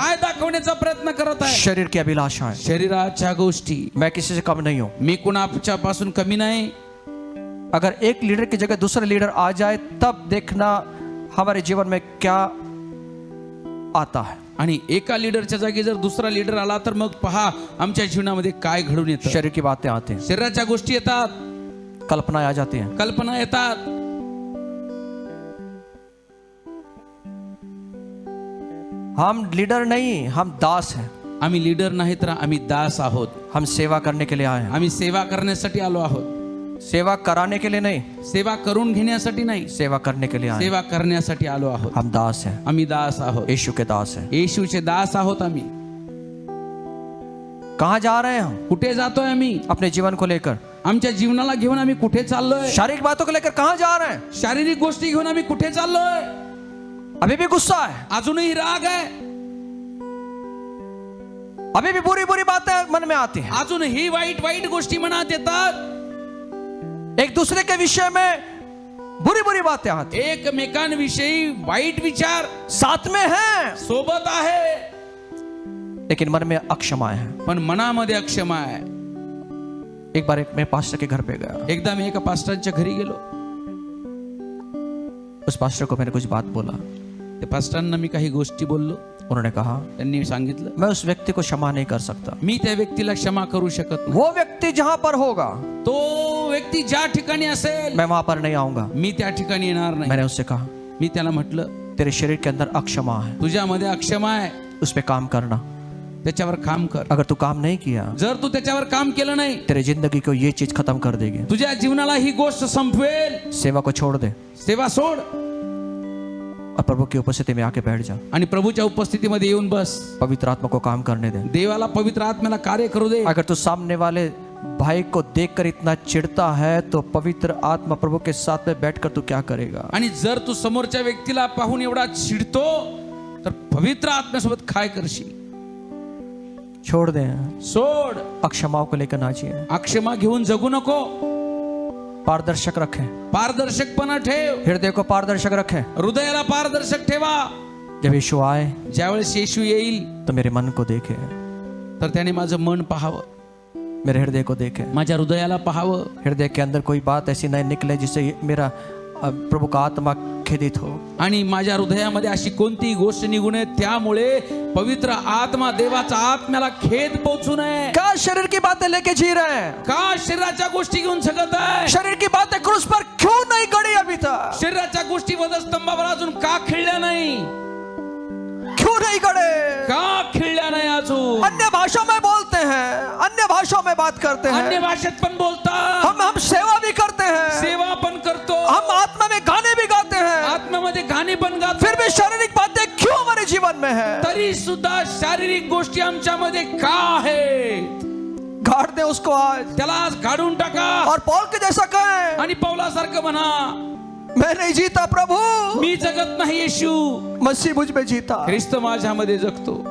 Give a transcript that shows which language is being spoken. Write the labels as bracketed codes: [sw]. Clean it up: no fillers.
[mr] काय दाखवण्याचा प्रयत्न करत आहे? [hi] शरीर की अभिलाषाएं। [mr] शरीराच्या गोष्टी। [hi] मैं किसी से कम नहीं हूं। [mr] मी कुणाच्या पासून कमी नाही। [hi] अगर एक लीडर की जगह दूसरा लीडर आ जाए तब देखना हमारे जीवन में क्या आता है। [mr] आणि एका लीडरच्या जागी जर दुसरा लीडर आला तर मग पहा आमच्या जीवनामध्ये काय घडून येतं। [hi] शरीर की बातें आती हैं, [mr] शरीराच्या गोष्टी येतात, [hi] कल्पनाएं आ जाती हैं, [mr] कल्पना येतात। [hi] हम लीडर नहीं, हम दास हैं। [mr] आम्ही लीडर नाही तर आम्ही दास आहोत। [hi] हम सेवा करने के लिए आए हैं, [mr] आम्ही सेवा करण्यासाठी आलो आहोत। [hi] सेवा कराने के लिए नहीं, [mr] सेवा करून घेण्यासाठी नाही, [hi] सेवा करने के लिए आए हैं। [mr] सेवा करण्यासाठी आलो आहोत। [hi] हम दास हैं, [mr] आम्ही दास आहोत, [hi] यीशु के दास हैं। [mr] येशूचे दास आहोत। आम्ही [hi] कहाँ जा रहे हैं हम? [mr] कुठे जातोय आम्ही? [hi] अपने जीवन को लेकर, [mr] आमच्या जीवनाला घेऊन आम्ही कुठे चाललोय? [hi] शारीरिक बातों को लेकर कहाँ जा रहे हैं? [mr] शारीरिक गोष्टी घेऊन आम्ही कुठे चाललोय? [hi] अभी भी गुस्सा है, [mr] अजूनही राग आहे, [hi] अभी भी बुरी बुरी बातें मन में आती हैं, [mr] अजूनही वाईट वाईट गोष्टी मनात येतात, [hi] एक दूसरे के विषय में बुरी बुरी बातें आती हैं, [mr] एकमेकांविषयी वाईट विचार [hi] साथ में हैं, [mr] सोबत आहे, [hi] लेकिन मन में अक्षमाएं हैं। [mr] पण मनामध्ये अक्षमा आहे। [hi] एक बार मैं पास्टर के घर पे गया, [mr] एकदा मी एका पास्टरच्या घरी गेलो। [hi] उस पास्टर को मैंने कुछ बात बोला, [mr] त्या पास्टरांना मी काही गोष्टी बोललो। [hi] उन्होंने कहा [mr] त्यांनी सांगितलं [hi] मैं उस व्यक्ति को क्षमा नहीं कर सकता, [mr] मी त्या व्यक्तीला क्षमा करू शकत नाही। [hi] वो व्यक्ति जहां पर होगा [mr] तो व्यक्ती ज्या ठिकाणी असेल [hi] मैं वहां पर नहीं आऊंगा। [mr] मी त्या ठिकाणी येणार नाही। [hi] मैंने उससे कहा [mr] मी त्याला म्हटलं [hi] तेरे शरीर के अंदर अक्षमा है, [mr] तुझ्यामध्ये अक्षमा आहे, [hi] उस पे काम करना। [mr] त्याच्यावर काम कर। [hi] अगर तू काम नहीं किया [mr] जर तू त्याच्यावर काम केलं नाही [hi] तेरे जिंदगी को ये चीज खत्म कर देगी। [mr] तुझ्या जीवनाला ही गोष्ट संपवेल। [hi] सेवा को छोड़ दे [mr] सेवा सोड [hi] और प्रभु की उपस्थिति में आके बैठ जा। [mr] आणि प्रभूच्या उपस्थितीमध्ये येऊन बस। [hi] पवित्र आत्मा को काम करने दे। [mr] देवाला पवित्र आत्म्याला कार्य करू दे। [hi] अगर तू सामने वाले भाई को देखकर इतना चिढ़ता है तो पवित्र आत्मा प्रभु के साथ में बैठकर तू क्या करेगा? [mr] आणि जर तू समोरच्या व्यक्तीला पाहून एवढा चिडतो तर पवित्र आत्म्यासोबत काय करशील? [hi] छोड़ दे, [mr] सोड। [hi] अक्षमाओं को लेकर नाचिए, [mr] अक्षमा घेऊन जगू नको। [hi] पारदर्शक रखें, [mr] पारदर्शकपणा ठेव, [hi] हृदय को पारदर्शक रखें। [mr] हृदयाला पारदर्शक ठेवा। [hi] जब यीशु आए [mr] ज्यावेळेस येशू येईल [hi] तो मेरे मन को देखे, [mr] तर त्याने माझं मन पाहावं, [hi] मेरे हृदय को देखे, [mr] माझ्या हृदयाला पाहावं। [hi] हृदय के अंदर कोई बात ऐसी नहीं निकले जिससे मेरा प्रभु का आत्मा खेदित हो। [mr] आणि माझ्या हृदयामध्ये अशी कोणतीही गोष्ट निघू नये त्यामुळे पवित्र आत्मा देवाचा आत्म्याला खेद पोहोचू नये। [hi] क्या शरीर की बातें लेके जी रहे हैं? [mr] का शरीराच्या गोष्टी घेऊन जगत आहे? [hi] शरीर की बातें क्रूस पर क्यों नहीं गड़ी अभी तक? [mr] शरीराच्या गोष्टी वधस्तंभावर अजून का खिळल्या नाही? [hi] क्यों नहीं गड़े? [mr] का खिळल्या नाही अजून? [hi] अन्य भाषा में बोलते हैं, अन्य भाषाओं में बात करते [mr] अन्य [hi] हैं, [mr] भाषेत पण बोलता, [hi] हम सेवा भी करते हैं, [mr] सेवा पण करतो, [hi] हम आत्मा में गाने भी गाते हैं, [mr] आत्म्यामध्ये गाणी पण गातो, [hi] फिर भी शारीरिक बातें क्यों हमारे जीवन में है? [mr] तरी सुद्धा शारीरिक गोष्टी आमच्यामध्ये का आहेत? [hi] गाड़ दे उसको आज [mr] त्याला आज काढून टाका [hi] और पौल के जैसा कहें, [mr] आणि पौलासारखं म्हणा [hi] मैं नहीं जीता प्रभु, [mr] मी जगत नाही येशू, [hi] मसीह मुझ में जीता, [mr] ख्रिस्त माझ्यामध्ये जगतो,